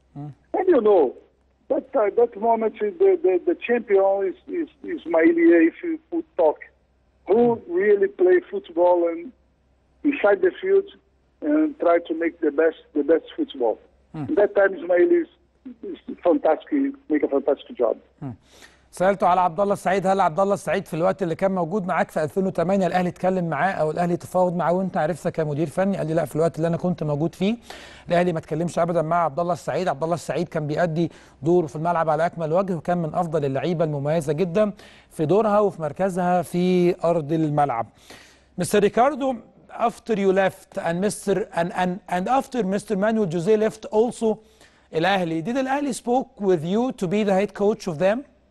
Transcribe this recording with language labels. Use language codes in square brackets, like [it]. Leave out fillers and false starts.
[en] And you know, that moment the champion is Ismaili. If you would talk, who really play football and inside the field and try to make the best football. That time Ismaili is fantastic, make a fantastic job. [ar] سألته على عبد الله السعيد، هل عبد الله السعيد في الوقت اللي كان موجود معاك في 2008 الاهلي اتكلم معاه او الاهلي تفاوض معاه وانت عرفته كمدير فني؟ قال لي لا، في الوقت اللي انا كنت موجود فيه الاهلي ما اتكلمش ابدا مع عبد الله السعيد. عبد الله السعيد كان بيأدي دوره في الملعب على اكمل وجه، وكان من افضل اللعيبه المميزه جدا في دورها وفي مركزها في ارض الملعب. [en] Mr. Ricardo, after you left and after Mr. Manuel Jose left also Al-Ahli, did Al-Ahli spoke with you to be the head coach of them?